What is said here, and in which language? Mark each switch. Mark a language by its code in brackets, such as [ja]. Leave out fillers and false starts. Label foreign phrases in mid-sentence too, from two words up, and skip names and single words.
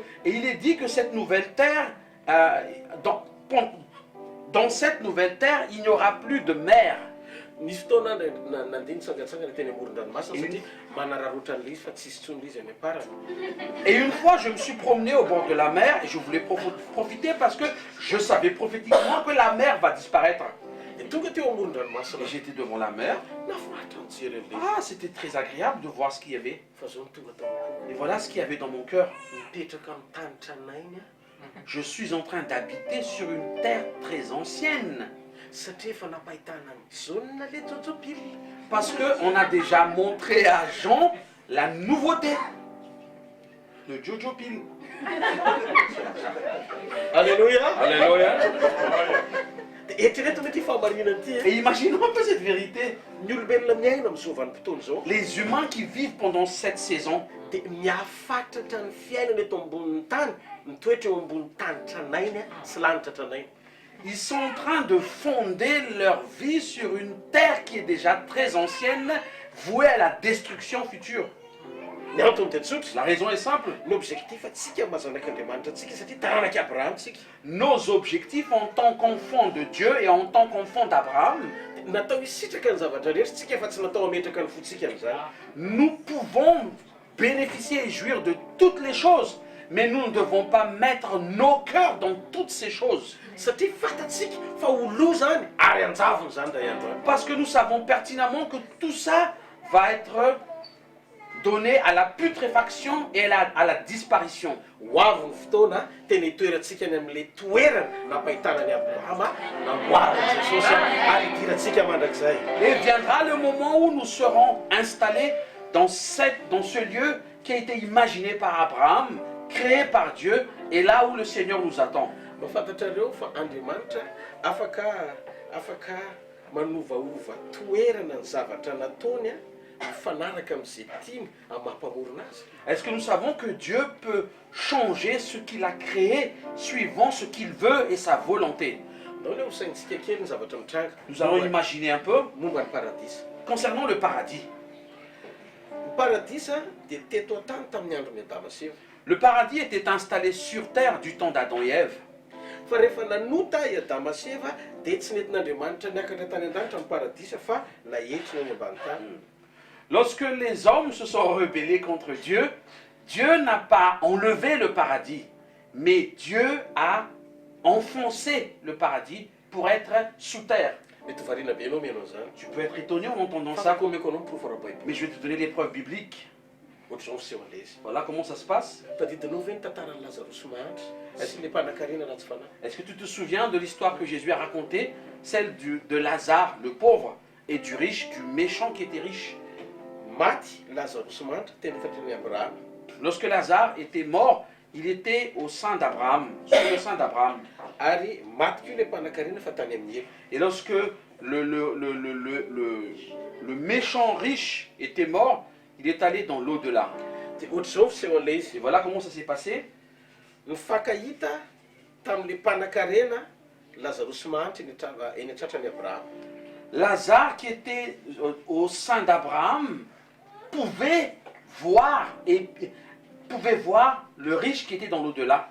[fr] Et il est dit que cette nouvelle terre, dans cette nouvelle terre, il n'y aura plus de mer. [mg] Nisy fotoana nandeha nitsangatsangana teny amoron-dranomasina satria manararotra an'ilay izy fa tsisy tsony ilay izy any am-parany. [fr] Et une fois, je me suis promené au bord de la mer et je voulais profiter parce que je savais prophétiquement que la mer va disparaître. [mg] Dia tonga teo amoron-dranomasina. [fr] Et j'étais devant la mer. [mg] Nafinaritra mijery an'ilay izy. [fr] Ah, c'était très agréable de voir ce qu'il y avait. [mg] Fa zao ny tonga tao am-pony. [fr] Et voilà ce qu'il y avait dans mon cœur. [mg] Mipetraka amin'ny tanitra nainy a. [fr] Je suis en train d'habiter sur une terre très ancienne. [mg] Satria efa napahitana ny Jaune le tsotsobily. [fr] Parce qu'on a déjà montré à Jean la nouveauté. Le Jojo Pile. Alléluia. Alléluia. [mg] Eritrereto hoe ty fahamarinana ty. [fr] Et imaginons un peu cette vérité. [mg] Ny olombelona miaina amin'izao vanim-potoana zao [fr] Les humains qui vivent pendant cette saison, [mg] dia miafatratra ny fiainana eto ambonin'ny tany, mitoetra eo ambony tany tranainy sy lanitra tranainy. [fr] ils sont en train de fonder leur vie sur une terre qui est déjà très ancienne, vouée à la destruction future. [mg] Ny antony dia tsotra. [fr] La raison est simple. [mg] Ny objectif atsika mazanak'Andriamanitra atsika satria taranaka Abraham tsika. [fr] Nos objectifs en tant qu'enfants de Dieu et en tant qu'enfants d'Abraham, [mg] Natao hisitraka ny zavatra rehetra tsika fa tsy natao hametraka ny fotsika amin'izany. [fr] nous pouvons bénéficier et jouir de toutes les choses, mais nous ne devons pas mettre nos cœurs dans toutes ces choses. [mg] Satria fatatsika fa ho lo zany ary anjavony zany ray androany. [fr] Parce que nous savons pertinemment que tout ça va être donné à la putréfaction et à la disparition. [mg] Ho avy ny fotoana tena hitoerantsika any amin'ilay toerana napahitana ny Abrahama namboariny Jesosy ary hidirantsika mandrakizay. [fr] Et viendra le moment où nous serons installés dans ce lieu qui a été imaginé par Abraham, créé par Dieu, et là où le Seigneur nous attend. [mg] Mafantatrareo fa Andriamanitra afaka manovaova toerana ny zavatra nataony mifanaraka amin'izay tiany amin'ny mampamorona azy. [fr] Est-ce que nous savons que Dieu peut changer ce qu'il a créé suivant ce qu'il veut et sa volonté? [mg] Nao le ho saintsika kely ny zavatra mitranga. [fr] Nous allons imaginer un peu [mg] Momba ny paradisa. [fr] concernant le paradis. [mg] Ny paradisa dia teto an-tany tamin'ny andron'ny Adama sy Eva. [fr] Le paradis était installé sur terre du temps d'Adam et Ève. [mg] fa rehefa nanota i Adama sy Eva dia tsy nentin'Andriamanitra niakatra tany an-danitra amin'ny paradisa fa nahetrina ny ambany tany. [fr] Lorsque les hommes se sont rebellés contre Dieu, Dieu n'a pas enlevé le paradis, mais Dieu a enfoncé le paradis pour être sous terre. [mg] Mety variana be ianao mianao an'izany. [fr] Tu peux être étonné en entendant ça, [mg] Fakomeko anao miprofo ara-baiboly. [fr] mais je vais te donner les preuves bibliques. [mg] Ohatr'izao miseho an'ilay izy. [fr] Voilà comment ça se passe. [mg] Tadidinao ve ny tantaran'ny Lazarosy mahantra? Sy ny mpanan-karena ratsy fanahy. [fr] Est-ce que tu te souviens de l'histoire que Jésus a racontée, celle de Lazare, le pauvre, et du riche, du méchant qui était riche? [mg] Maty Lazarosy mahantra teny fatriny Abraham. [fr] Lorsque Lazare était mort, il était au sein d'Abraham, sur le sein d'Abraham. [mg] Ary maty koa ilay mpanan-karena fa tany amin'ny elo. [fr] Et lorsque le méchant riche était mort, il est allé dans l'au-delà. [mg] Dia ohatr'izao fiseho an'ilay izy. [fr] Et voilà comment ça s'est passé. [mg] Nifankahita tamin'ilay mpanan-karena Lazarosy mahantra eny an-tratran'ny Abraham. [fr] Lazare, qui était au sein d'Abraham, pouvait voir le riche qui était dans l'au-delà.